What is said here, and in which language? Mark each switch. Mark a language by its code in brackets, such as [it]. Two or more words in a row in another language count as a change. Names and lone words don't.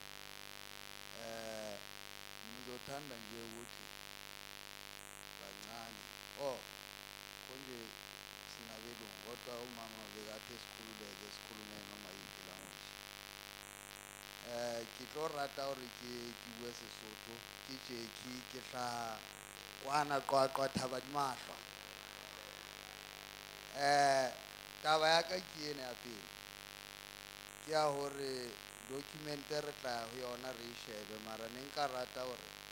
[zu] Ngizothanda nje ukuthi kancane konje sinabelungu kodwa umama bekade sikhulume noma yiphi language. [st] Ke tlo rata hore ke bue Sesotho ke Jackie ke hlaha kwana Qwaqwa Thabamahlo. Taba ya ka ke ena ya pele, ke ya hore document re tla ho yona re shebe, mara ne nka rata hore